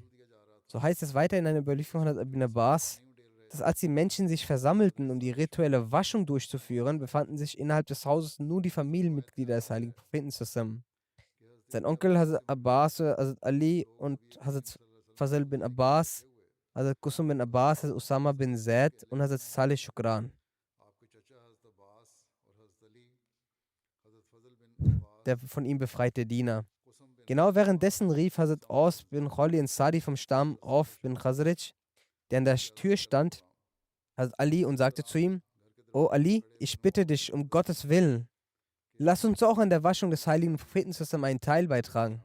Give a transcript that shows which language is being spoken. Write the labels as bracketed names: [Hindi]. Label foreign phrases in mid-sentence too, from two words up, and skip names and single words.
[German] So heißt es weiter in einer Überlieferung von Hazrat Ibn Abbas, dass als die Menschen sich versammelten, um die rituelle Waschung durchzuführen, befanden sich innerhalb des Hauses nur die Familienmitglieder des heiligen Propheten zusammen. Sein Onkel Hazrat Abbas, Hazrat Ali und Hazrat Fazl bin Abbas, Hazrat Qusum bin Abbas, Hazrat Usama bin Zaid und Hazrat Saleh Shukran. Der von ihm befreite Diener. Genau währenddessen rief Hazrat Aus bin Khali Ansari vom Stamm Auf bin Khazraj, der an der Tür stand, Hazrat Ali und sagte zu ihm, O Ali, ich bitte dich um Gottes Willen, lass uns auch an der Waschung des heiligen Propheten zusammen einen Teil beitragen.